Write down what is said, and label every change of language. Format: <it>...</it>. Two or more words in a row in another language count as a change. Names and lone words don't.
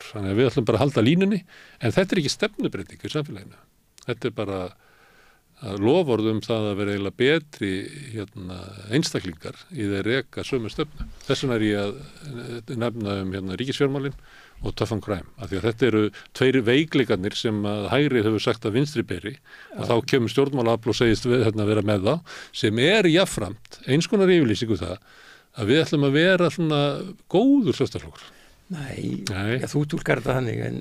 <is>Þannig að við ætlum bara að halda línunni en þetta er ekki stefnubreyting í samfélaginu. Þetta er bara að loforðum það að vera eiginlega betri einstaklingar í þeir reka sömu stefnu. Þess vegna er ég að nefna ríkisfjármálin og</is> <en>tough on crime,</en> <is>af því að þetta eru 2 veikleikarnir sem að hægrið hefur sagt að vinstri beri og þá kemur stjórnmálaafl og segist vera með þá sem er jafnframt eins konar yfirlýsingu það að við ætlum að vera svona góður sjálfstæðisflokkur. Nei. Já, þú túlkar þetta þannig en</is>